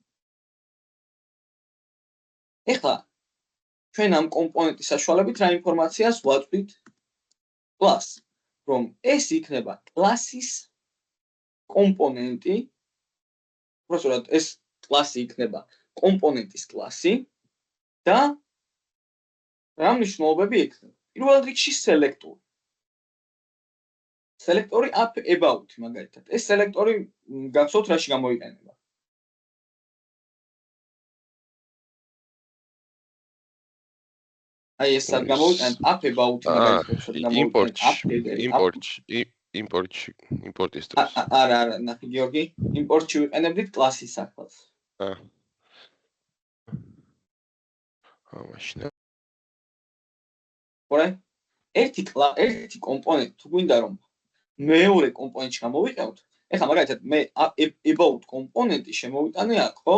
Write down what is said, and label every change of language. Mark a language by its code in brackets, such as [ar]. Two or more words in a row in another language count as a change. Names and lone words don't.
[ka] ეხლა ჩვენ ამ კომპონენტის საშუალებით რა ინფორმაციას ვაწვდით კლას, რომ ეს იქნება კლასის კომპონენტი, უბრალოდ ეს კლასი იქნება კომპონენტის კლასი და რა მნიშვნელობები იქნება? პირველ რიგში სელექტორი. სელექტორი [en] app about [ka] მაგალითად. ეს სელექტორი გახსოვთ რაში გამოიყენება? აი ეს სად გამოიყენებთ [en] app about [ka] მაგალითად იმპორტის დროს. არა, ნახე გიორგი, იმპორტში ვიყენებდით კლასის საქმეს. მაშინ ორე ერთი კომპონენტი თუ გვინდა რომ მეორე კომპონენტში გამოვიყენოთ, ეხლა მაგალითად მე about კომპონენტი შემოვიტანე აქ, ხო?